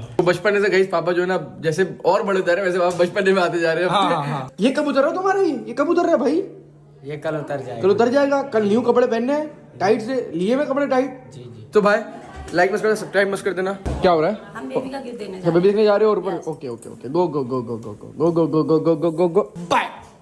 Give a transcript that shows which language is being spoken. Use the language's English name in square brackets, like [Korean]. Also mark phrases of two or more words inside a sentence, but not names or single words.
[Hindi] तो बचपन से गई पापा जो है ना जैसे और बड़े उतर रहे हैं वैसे आप बचपन में आते जा रहे हैं। हाँ, हाँ। ये कब उतर रहा है तुम्हारा? ये कब उतर रहा है भाई? ये कल उतर जाएगा। कल उतर जाएगा। कल न्यू कपड़े पहनने हैं, टाइट से लिए हुए कपड़े टाइट। जी जी। तो भाई लाइक मत कर, सब्सक्राइब मत कर देना। क्या हो रहा है? हम बेबी का गिफ्ट देने बेबी देखने जा रहे हो और ऊपर? [English] okay okay okay, go go go go go go go go go go go go go bye.